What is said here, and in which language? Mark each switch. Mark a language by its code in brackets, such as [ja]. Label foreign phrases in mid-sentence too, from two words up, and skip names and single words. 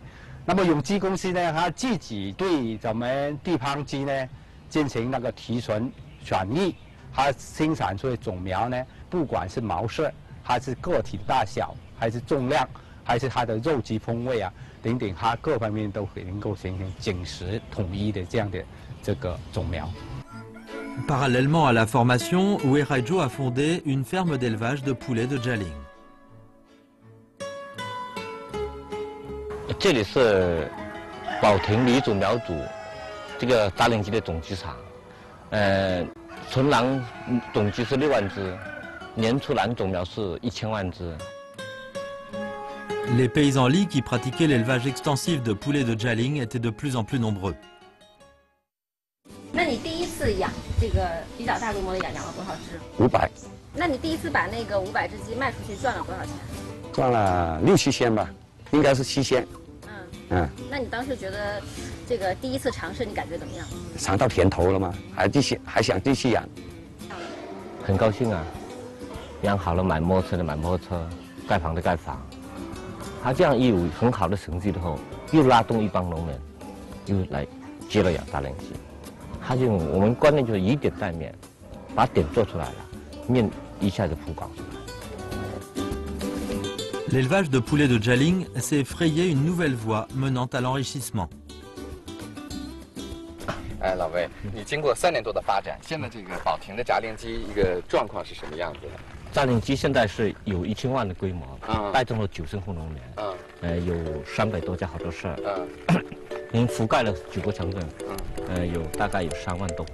[zh] 那么永基公司呢，它自己对咱们地方鸡呢进行那个提纯选育，它生产出的种苗呢，不管是毛色，还是个体的大小，还是重量，还是它的肉质风味啊等等，它各方面都能够形成紧实统一的这样的这个种苗。 [fr] Parallèlement à la formation, Weiraijo a fondé une ferme d'élevage de poulets de Jialing. [zh] 这里是保亭梨种苗组这个扎灵鸡的种鸡场，纯卵种鸡是6万只，年出卵种苗是1000万只。 [fr] Les paysans Li qui pratiquaient l'élevage extensif de poulets de Jialing étaient de plus en plus nombreux. [zh] 那你第一次养这个比较大规模的养了多少只？500。那你第一次把那个500只鸡卖出去赚了多少钱？赚了6-7千吧，应该是7千。那你当时觉得这个第一次尝试你感觉怎么样？尝到甜头了吗？还想继续养。很高兴啊，养好了买摩托车的买摩托车，盖房的盖房。他这样一有很好的成绩之后，又拉动一帮农民，又来接了养大连鸡。他就我们观念就是以点带面，把点做出来了，面一下就铺高出来。 [fr] L'élevage de poulets de Jialing s'est frayé une nouvelle voie menant à l'enrichissement. [zh] 哎，老魏，你经过3年多的发展，现在这个保亭的炸灵鸡一个状况是什么样子的？炸灵鸡现在是有1000万的规模，带动了90户农民，有300多家合作社，已经覆盖了9个城镇，有大概有3万多户。